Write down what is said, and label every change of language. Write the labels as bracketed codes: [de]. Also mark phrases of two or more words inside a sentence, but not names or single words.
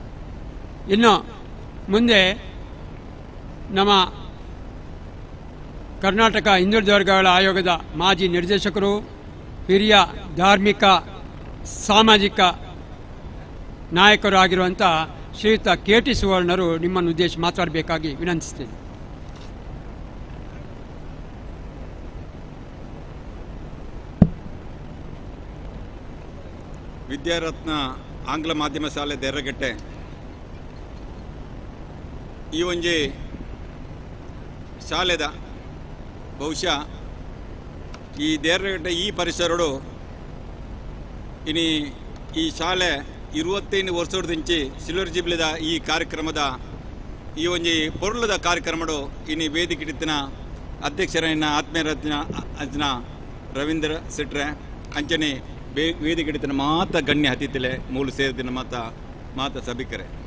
[kn] ಇನ್ನು ಮುಂದೆ ನಮ್ಮ ಕರ್ನಾಟಕ ಹಿಂದುಳಿದ ವರ್ಗಗಳ ಆಯೋಗದ ಮಾಜಿ ನಿರ್ದೇಶಕರು, ಹಿರಿಯ ಧಾರ್ಮಿಕ ಸಾಮಾಜಿಕ ನಾಯಕರು ಆಗಿರುವಂಥ ಶ್ರೀಯುತ KT ಸುವರ್ಣರು ನಿಮ್ಮನ್ನು ಉದ್ದೇಶಿಸಿ ಮಾತಾಡಬೇಕಾಗಿ ವಿನಂತಿಸ್ತೇನೆ. [tcy] ವಿದ್ಯಾರತ್ನ ಆಂಗ್ಲ ಮಾಧ್ಯಮ ಶಾಲೆ ದೇರಗಟ್ಟೆ ಈ ಒಂಜಿ ಶಾಲೆದ ಬಹುಶಃ ಈ ದೇರಗಟ್ಟೆ ಈ ಪರಿಸರಡು ಇನಿ ಈ ಶಾಲೆ 25 ವರ್ಷದಿಂಚಿ ಸಿಲ್ವರ್ ಜುಬ್ಲಿದ ಈ ಕಾರ್ಯಕ್ರಮದ ಈ ಒಂಜಿ ಪೊರ್ಲದ ಕಾರ್ಯಕ್ರಮಡು ಇನಿ ವೇದಿಕೆ ಇಟ್ಟಿನ ಅಧ್ಯಕ್ಷರನ್ನ ಆತ್ಮೀಯರತ್ನ ರವೀಂದ್ರ ಸಿಟ್ರೆ ಅಂಚನೆ ವೇದಿಕೆ ಇಟ್ಟಿನ ಮಾತ ಗಣ್ಯ ಅತಿಥಿಲೆ ಮೂಲು ಸೇರಿದಿನ ಮಾತ ಸಭಿಕರೆ